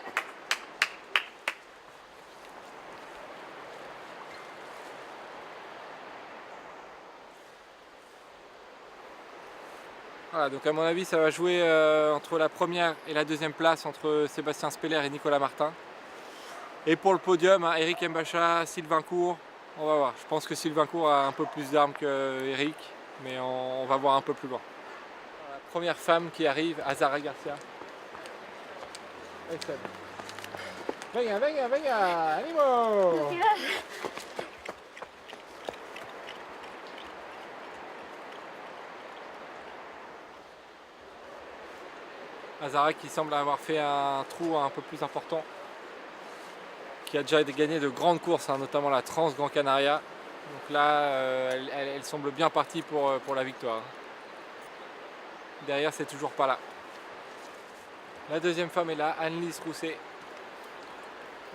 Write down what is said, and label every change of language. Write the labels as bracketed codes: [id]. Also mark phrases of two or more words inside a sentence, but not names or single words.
[fr] Voilà, donc à mon avis ça va jouer entre la première et la deuxième place entre Sébastien Speller et Nicolas Martin. Et pour le podium, hein, Eric Mbacha, Sylvain Court, on va voir. Je pense que Sylvain Court a un peu plus d'armes que Eric, mais on va voir un peu plus loin. La première femme qui arrive, Azara Garcia. [es] Venga, venga, venga, animo! [fr] Azara qui semble avoir fait un trou un peu plus important, qui a déjà gagné de grandes courses, hein, notamment la Trans Gran Canaria. Donc là, elle semble bien partie pour la victoire. Derrière, c'est toujours pas là. La deuxième femme est là, Anne-Lise Rousset.